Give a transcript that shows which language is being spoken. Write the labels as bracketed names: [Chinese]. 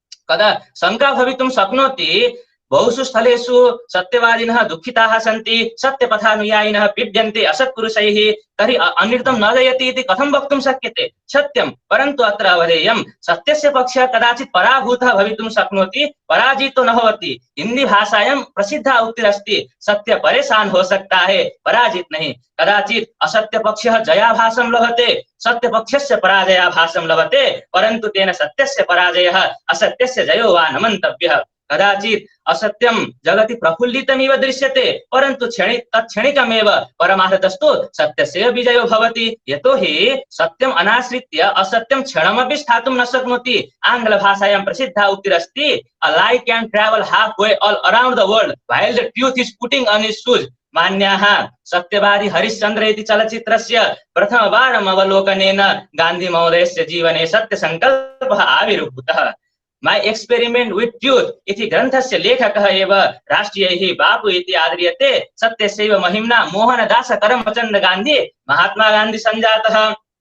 [Sanskrit] कदा शङ्का भवितुं शक्नोति, बहुषु स्थलेषु सत्यवादिनः दुःखिताः सन्ति, सत्यपथानुयायिनः पीड्यन्ते असत्पुरुषैः, तर्हि अनृतं न जयति इति कथं वक्तुं शक्यते? सत्यं, परन्तु अत्र अवधेयं सत्यस्य पक्षः कदाचित् पराभूतः भवितुं शक्नोति, पराजितो न भवति। हिंदी भाषायां प्रसिद्धा उक्तिरस्ति, [Hindi] सत्य परेशान हो सकता है, पराजित नहीं। [Sanskrit] कदाचित् असत्य पक्षः जयाभासं लभते, सत्य पक्षस्य पराजयाभासं लभते, परन्तु तेन सत्यस्य पराजयः असत्यस्य जयो वा न मन्तव्यः। कदाचित् असत्यं जगति प्रफुल्लितमिव दृश्यते, परन्तु तत्क्षणिकमेव परमार्थतस्तु सत्यस्य विजयो भवति। यतोहि सत्यम् अनाश्रित्य असत्यं क्षणमपि स्थातुं न शक्नोति। आङ्ग्लभाषायां प्रसिद्धा उक्तिरस्ति, [English] a lie can travel halfway all around the world while the truth is putting on its shoes। [Sanskrit] मान्याः सत्यवादी हरिश्चन्द्र इति चलच्चित्रस्य प्रथमवारम् अवलोकनेन गान्धी महोदयस्य जीवने सत्यसङ्कल्पः आविर्भूतः। माय एक्सपेरिमेंट विथ ट्रूथ इति ग्रन्थस्य लेखकः एव राष्ट्रियैः बापू इति आद्रियते। सत्यस्यैव महिम्ना मोहनदास करमचन्द गान्धी महात्मा गान्धी सञ्जातः।